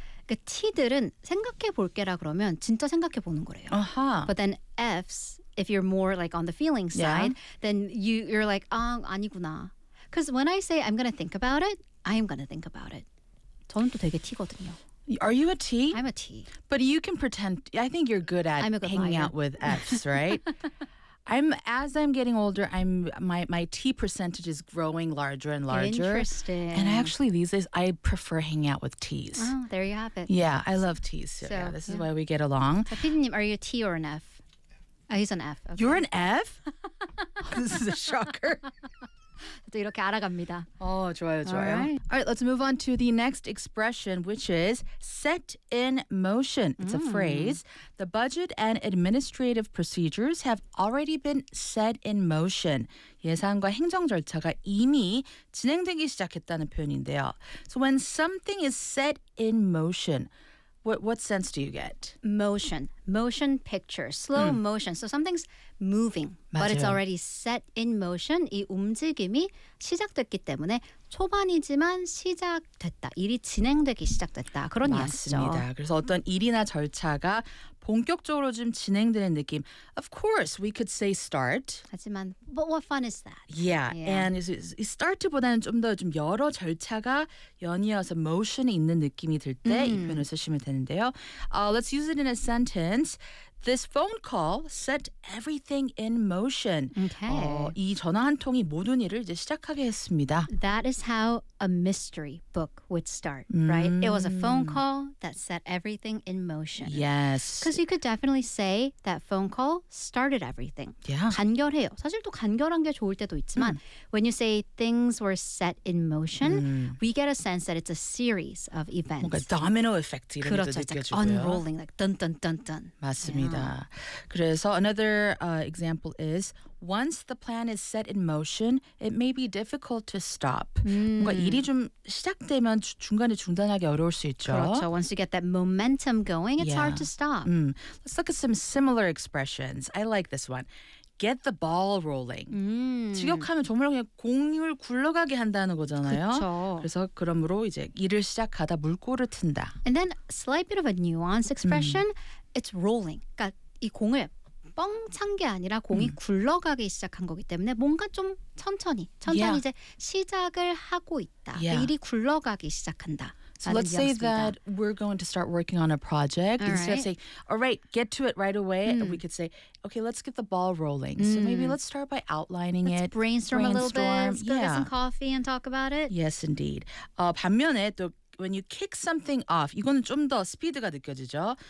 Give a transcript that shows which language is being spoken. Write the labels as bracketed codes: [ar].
[ko] 그 T들은 생각해 볼게라 그러면 진짜 생각해 보는 거래요. [en] Uh-huh. But then Fs, if you're more like on the feeling side, yeah. then you're like, [ko] 아, 아니구나. [en] Because when I say I'm going to think about it, I am going to think about it. [ko] 저는 또 되게 T거든요. [en] Are you a T? I'm a T. But you can pretend, I think you're good at good hanging liar. Out with Fs, right? As I'm getting older, my T percentage is growing larger and larger. Interesting. And actually, these days, I prefer hanging out with T's. Oh, there you have it. Yeah, I love T's. So, yeah, this is why we get along. Tapinim, are you a T or an F? Oh, he's an F. Okay. You're an F? This is a shocker. [ko] 또 이렇게 알아갑니다. 어, 좋아요, 좋아요. [en] All right, let's move on to the next expression, which is set in motion. It's a phrase. The budget and administrative procedures have already been set in motion. [ko] 예산과 행정 절차가 이미 진행되기 시작했다는 표현인데요. [en] So when something is set in motion, what sense do you get? Motion picture, slow motion. So something's moving, [ko] 맞아요. [en] but it's already set in motion. [ko] 이 움직임이 시작됐기 때문에 초반이지만 시작됐다. 일이 진행되기 시작됐다. 그런 맞습니다. 이야기죠. 맞습니다. 그래서 어떤 일이나 절차가 본격적으로 지금 진행되는 느낌. [en] Of course, we could say start. [ko] 하지만, [en] but what fun is that? And it's [ko] start보다는 좀 더 여러 절차가 연이어서 motion이 있는 느낌이 들 때 이 표현을 쓰시면 되는데요. [en] Let's use it in a sentence. This phone call set everything in motion. Okay. [ko] 이 전화 한 통이 모든 일을 이제 시작하게 했습니다. [en] That is how a mystery book would start, right? It was a phone call that set everything in motion. Yes. Because you could definitely say that phone call started everything. Yeah. [ko] 간결해요. 사실 또 간결한 게 좋을 때도 있지만 [en] when you say things were set in motion, we get a sense that it's a series of events. [ko] 뭔가 domino effect 이런 것도 느껴지고요. [en] Unrolling, like dun-dun-dun-dun. [ko] 맞습니다. 그래서 [en] another example is once the plan is set in motion, it may be difficult to stop. [ko] 뭔가 일이 좀 시작되면 중간에 중단하기 어려울 수 있죠. 그렇죠. [en] Once you get that momentum going, it's hard to stop. Let's look at some similar expressions. I like this one. Get the ball rolling. [ko] 직역하면 정말 그냥 공을 굴러가게 한다는 거잖아요. 그렇죠. 그래서 그러므로 이제 일을 시작하다 물꼬를 튼다. [en] And then a slight bit of a nuance expression. It's rolling. [ko] 그러니까 이 공을 뻥 찬 게 아니라 공이 굴러가기 시작한 거기 때문에 뭔가 좀 천천히 이제 시작을 하고 있다. 일이 굴러가기 시작한다. [en] So let's say that we're going to start working on a project. Instead of saying, all right, get to it right away, we could say, okay, let's get the ball rolling. So maybe let's start by outlining it. Let's brainstorm a little bit. Let's go get some coffee and talk about it. Yes, indeed. [ko] 반면에 또 [en] When you kick something off, [ko] 이거는 좀 더 스피드가 느껴지죠.